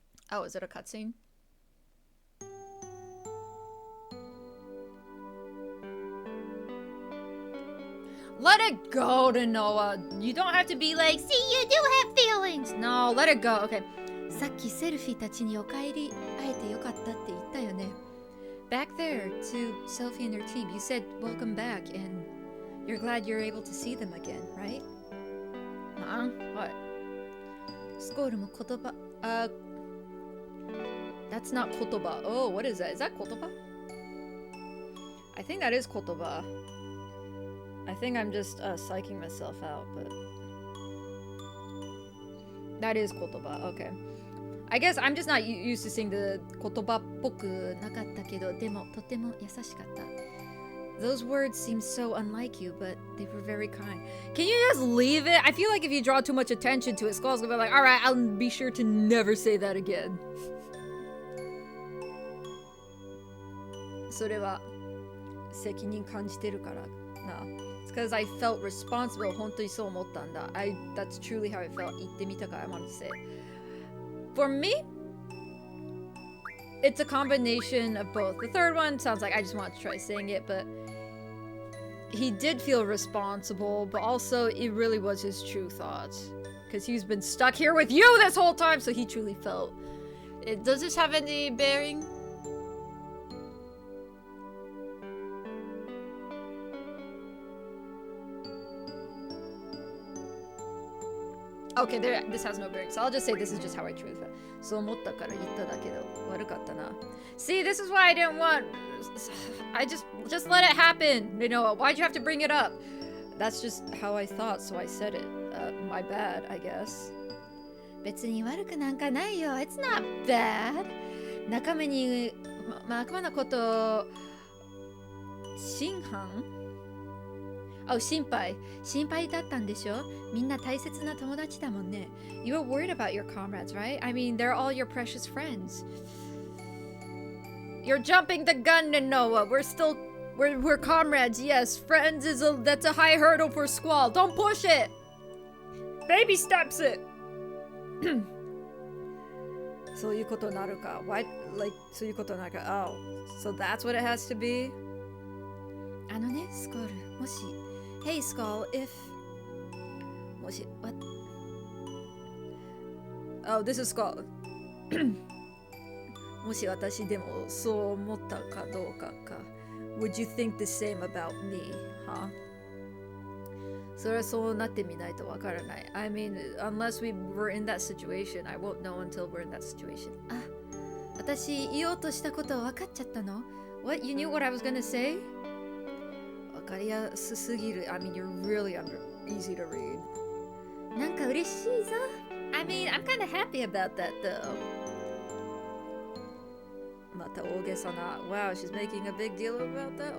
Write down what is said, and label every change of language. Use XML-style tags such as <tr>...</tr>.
<en>Oh, is it a cutscene? Let it go, Noah. You don't have to be like, see, you do have feelings. No, let it go. Okay.</en> <ja>さっきセルフィーたちにお帰り会えてよかったって言ったよね。</ja> <en>Back there to Selfie and their team, you said welcome back and you're glad you're able to see them again, right? What?</en> <ja>スコールも言葉、</ja> <en>that's not</en> <ja>言葉.</ja> <en>Oh, what is that? Is that 言葉? I think that is 言葉. I think I'm just psyching myself out, but that is 言葉. Okay. I guess I'm just not used to seeing the</en> <ja>言葉っぽくなかったけど、でもとても優しかった.</ja> <en>Those words seem so unlike you, but they were very kind. Can you just leave it? I feel like if you draw too much attention to it, Skull's gonna be like, alright, I'll be sure to never say that again.</en> <ja>それは責任感じてるからな。</ja> <en>It's because I felt responsible.</en> <ja>本当にそう思ったんだ.</ja> <en>That's truly how I felt.</en> <ja>言ってみたから</ja> <en>I wanted to say. For me, it's a combination of both. The third one sounds like I just wanted to try saying it, but he did feel responsible, but also it really was his true thoughts. Because he's been stuck here with you this whole time, so he truly felt. Does this have any bearing? Okay, this has no bearing, so I'll just say this is just how I truly felt.</en> <ja>そう思ったから言っただけど悪かったな.</ja> <en>See, this is why I didn't want. I just let it happen. You know, why'd you have to bring it up? That's just how I thought, so I said it. My bad, I guess.</en> <ja>別に悪くなんかないよ.</ja> <en>It's not bad.</en> <ja>仲間に仲間のこと真犯?</ja> <en>Oh,</en> <ja>心配だったんでしょ?みんな大切な友達だもんね.</ja> <en>You were worried about your comrades, right? I mean, they're all your precious friends. You're jumping the gun, Noah. We're comrades, yes. Friends that's a high hurdle for Squall. Don't push it. Baby steps it.</en> <ja>そういうことになるか.</ja> <en>Why, like,</en> <ja>そういうことになるか.</ja> <en>Oh, so that's what it has to be?</en> <ja>あのね、スコール、もし</ja> <en>Hey, Skull, if... What? Oh, this is Skull.</en> <ja>もし私でもそう思ったかどうかか.</ja> <en>Would you think the same about me, huh?</en> <ja>それはそうなってみないとわからない.</ja> <en>I mean, unless we were in that situation, I won't know until we're in that situation.</en> <ja>あ、私言おうとしたこと分かっちゃったの?</ja> <en>What? You knew what I was gonna say?</en> <ja>わかりやすすぎる.</ja> <en>I mean, you're really easy to read.</en> <ja>なんか嬉しいぞ.</ja> <en>I mean, I'm kind of happy about that though.</en> <ja>また大げさな.</ja> <en>Wow, she's making a big deal about that.</en>